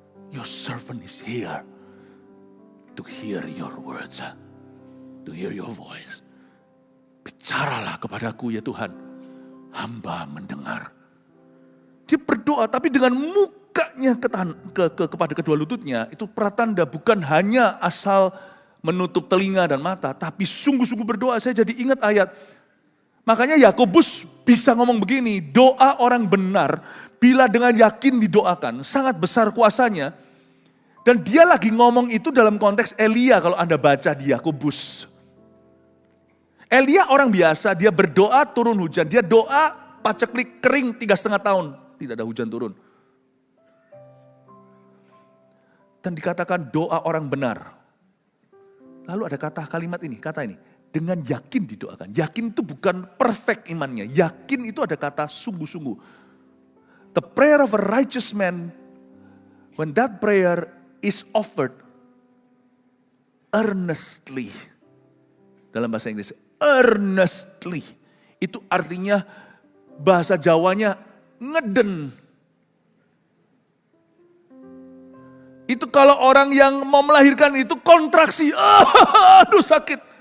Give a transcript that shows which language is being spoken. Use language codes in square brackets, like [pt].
[en] Your servant is here to hear your words, to hear your voice. [id] Bicaralah kepadaku ya Tuhan, hamba mendengar. Dia berdoa tapi dengan mukanya kepada kedua lututnya, itu pratanda bukan hanya asal menutup telinga dan mata, tapi sungguh-sungguh berdoa. Saya jadi ingat ayat. Makanya Yakobus bisa ngomong begini, doa orang benar bila dengan yakin didoakan, sangat besar kuasanya. Dan dia lagi ngomong itu dalam konteks Elia kalau Anda baca di Yakobus. Elia orang biasa, dia berdoa turun hujan. Dia doa paceklik kering 3,5 tahun. Tidak ada hujan turun. Dan dikatakan doa orang benar. Lalu ada kalimat ini, kata ini. Dengan yakin didoakan. Yakin itu bukan perfect imannya. Yakin itu ada kata sungguh-sungguh. [en] The prayer of a righteous man, when that prayer is offered earnestly. [id] Dalam bahasa Inggris, earnestly. Itu artinya bahasa Jawanya ngeden. Itu kalau orang yang mau melahirkan itu kontraksi, aduh sakit.